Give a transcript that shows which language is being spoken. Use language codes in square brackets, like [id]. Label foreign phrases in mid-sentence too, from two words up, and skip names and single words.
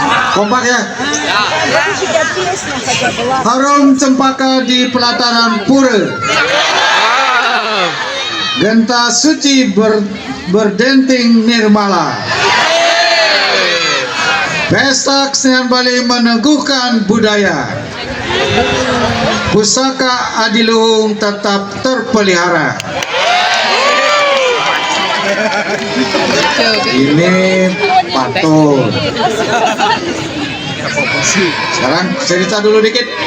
[id] Kompak ya. Harum cempaka di pelataran pura. Genta suci berdenting nirmala. Pesta Kesenian Bali meneguhkan budaya. Pusaka adiluhung tetap terpelihara. Ini pantun. Sekarang cerita dulu dikit.